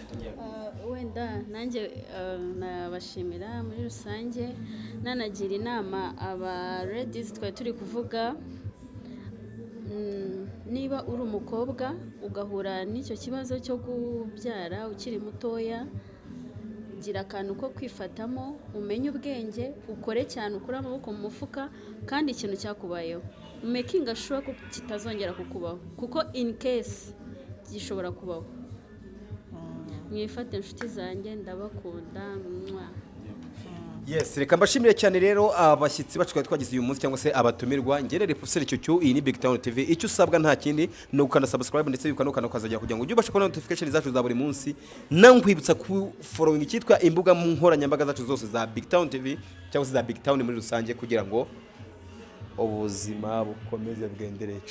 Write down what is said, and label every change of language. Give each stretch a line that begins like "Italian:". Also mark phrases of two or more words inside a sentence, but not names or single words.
Kinyarwanda: Wenda nanjye nabashimira muri rusange, nanagira inama aba ladies twari turi kuvuga, niba uri umukobwa ugahura n'icyo kibazo cyo kubyara ukiri mutoya, gira akantu ko kwifatamo, umenye ubwenge, ukore cyane, ukure amaboko mu mufuka, kandi ikintu cyakubayeho
English: making sure
Kinyarwanda: ko kitazongera kukubaho, kuko
English: in case
Kinyarwanda: gishobora kubaho. Mwifate inshuti zanjye, ndabakunda. Yes, reka mbashimire cyane rero abashyitsi bacu twagize uyu munsi cyangwa se abatumirwa. Ngerere Professor Cyucyu, iyi ni Big Town TV. Icyo usabwa nta kindi no ukana subscribe ndetse ukazajya kugira ngo ujye ubasha kubona notification zacu za buri munsi, nankwibutsa ku following cyitwa imbuga nkoranyambaga zacu zose za Big Town TV cyangwa se za Big Town muri rusange, kugira ngo ubuzima bukomeze bwendereye.